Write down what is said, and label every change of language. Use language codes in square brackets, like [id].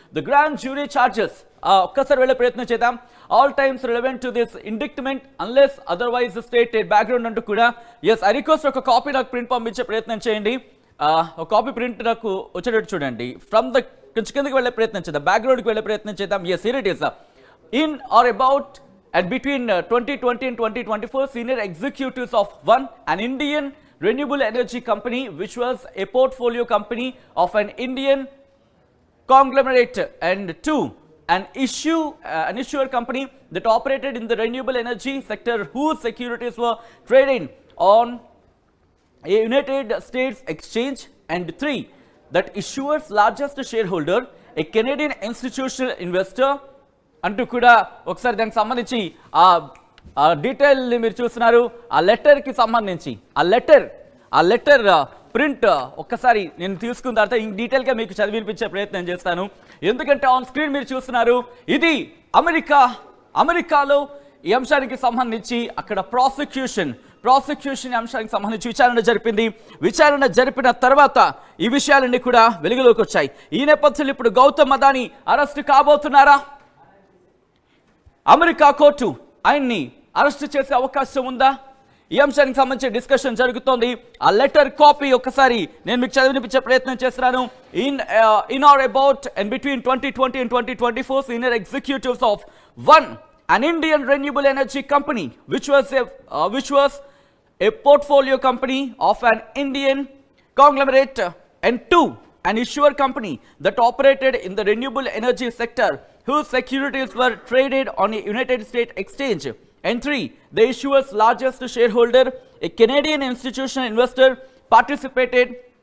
[en] the grand jury charges [te] ఒక్కసారి వెళ్ళే ప్రయత్నం చేద్దాం. [en] all times relevant to this indictment unless otherwise stated background [te] అంటూ కూడా. [en] yes, I request [te] ఒక కాపీ నాకు ప్రింట్ పంపించే ప్రయత్నం చేయండి. ఒక కాపీ ప్రింట్ నాకు వచ్చేటట్టు చూడండి. [en] from the [te] కొంచెం కిందకి వెళ్ళే ప్రయత్నం చేద్దాం, బ్యాక్గ్రౌండ్కి వెళ్ళే ప్రయత్నం చేద్దాం. [en] Yes, here it is. In or about and between 2020 and 2024, senior executives of one, an Indian renewable energy company, which was a portfolio company of an Indian conglomerate, and two, an issuer company that operated in the renewable energy sector, whose securities were traded on a United States exchange, and three, that issuer's largest shareholder, a Canadian institutional investor, [te] అంటూ కూడా ఒకసారి దానికి సంబంధించి ఆ detail మీరు చూస్తున్నారు. ఆ లెటర్కి సంబంధించి ఆ లెటర్ ప్రింట్ ఒక్కసారి నేను తీసుకున్న తర్వాత ఈ డీటెయిల్గా మీకు చదివినిపించే ప్రయత్నం చేస్తాను. ఎందుకంటే ఆన్ స్క్రీన్ మీరు చూస్తున్నారు. ఇది అమెరికాలో ఈ అంశానికి సంబంధించి అక్కడ ప్రాసిక్యూషన్ అంశానికి సంబంధించి విచారణ జరిపిన తర్వాత ఈ విషయాలన్నీ కూడా వెలుగులోకి వచ్చాయి. ఈ నేపథ్యంలో ఇప్పుడు Gautam Adani arrest కాబోతున్నారా? America court ఆయన్ని అరెస్ట్ చేసే అవకాశం ఉందా? ఈ అంశానికి సంబంధించి డిస్కషన్ జరుగుతోంది. ఆ లెటర్ కాపీ ఒక్కసారి నేను మీకు చదివినిపించే ప్రయత్నం చేస్తున్నాను. [en] in or about and between 2020 and 2024, senior executives of one, an Indian renewable energy company, which was a portfolio company of an Indian conglomerate, and two, an issuer company that operated in the renewable energy sector, whose securities were traded on a United States exchange, and three, the issuer's largest shareholder, a Canadian institutional investor, participated